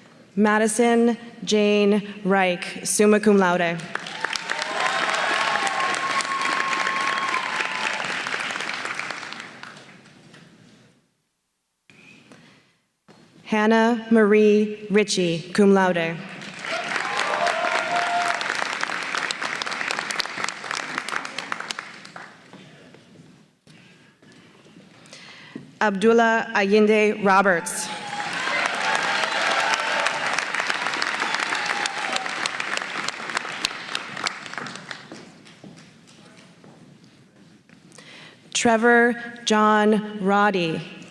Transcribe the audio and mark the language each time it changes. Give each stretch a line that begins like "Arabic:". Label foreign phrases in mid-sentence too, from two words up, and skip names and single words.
English: Madison Jane Reich,
Latin: summa cum laude.
English: Hannah Marie Ritchie,
Latin: cum laude.
English: Abdullah Ayinde Roberts. Trevor John Roddy.